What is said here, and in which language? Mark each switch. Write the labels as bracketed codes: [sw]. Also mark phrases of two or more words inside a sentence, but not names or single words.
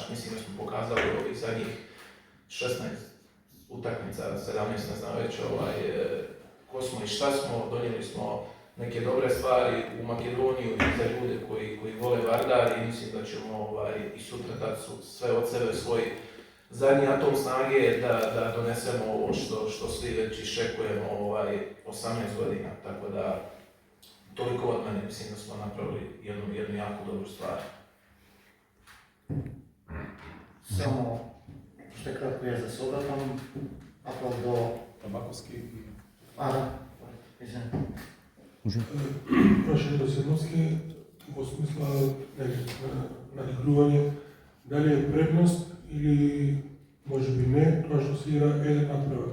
[hr] Mislim da smo pokazali ovih zadnjih 16 utakmica, 17 ne znam već ko smo i šta smo, donijeli smo neke dobre stvari u Makedoniju i za ljude koji vole Vardar i mislim da ćemo i sutra dati sve od sebe svoj zadnji atom snage da donesemo ovo što svi već iščekujemo 18 godina, tako da toliko od mene, mislim da smo napravili jednu jako dobru stvar. [mk] Само ще кратко ја за собратам, апел до Табаковски. Да, извинете. Прашање до Седловски, во смисла на игрување, дали е предност или може би не, тоа што се игра еден надпревар.